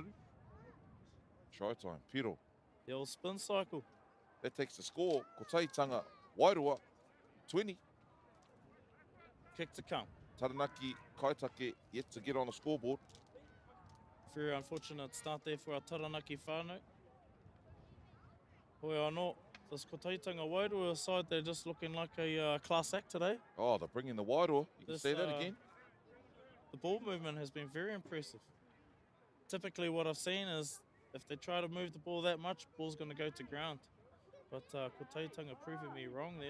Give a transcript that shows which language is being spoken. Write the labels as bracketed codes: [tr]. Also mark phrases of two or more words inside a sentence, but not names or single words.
[en] Try time, Piro. The old spin cycle. That takes the score. Kotahitanga, Wairua, 20. Kick to come. Taranaki Kaitake yet to get on the scoreboard. Very unfortunate start there for our Taranaki whānau. [mi] Hoi anō, [en] this Kotaitanga Wairoa side, they're just looking like a class act today. Oh, they're bringing the Wairoa. You can This, say that again. The ball movement has been very impressive. Typically what I've seen is if they try to move the ball that much, ball's going to go to ground. But Kotaitanga proving me wrong there.